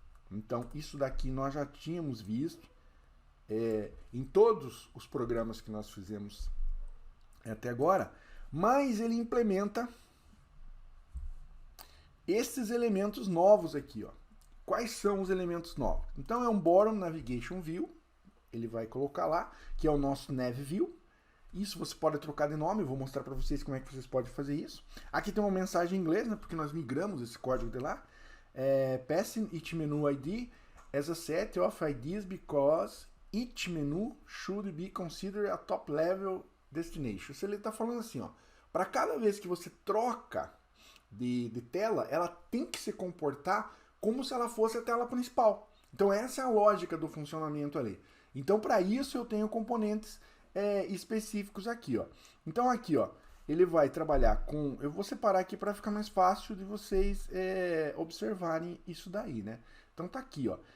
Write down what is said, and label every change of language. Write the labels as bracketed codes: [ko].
[pt] Então isso daqui nós já tínhamos visto em todos os programas que nós fizemos até agora, mas ele implementa esses elementos novos aqui, ó. Quais são os elementos novos? Então é um Bottom Navigation View, ele vai colocar lá, que é o nosso Nav View. Isso você pode trocar de nome, eu vou mostrar para vocês como é que vocês podem fazer isso. Aqui tem uma mensagem em inglês, né, porque nós migramos esse código de lá. [en] Passing each menu ID as a set of IDs because each menu should be considered a top level destination. [pt] Se ele está falando assim, ó, para cada vez que você troca de tela, ela tem que se comportar como se ela fosse a tela principal. Então essa é a lógica do funcionamento ali. Então para isso eu tenho componentes específicos aqui, ó. Então aqui, ó, ele vai trabalhar com... Eu vou separar aqui para ficar mais fácil de vocês observarem isso daí, né? Então tá aqui, ó.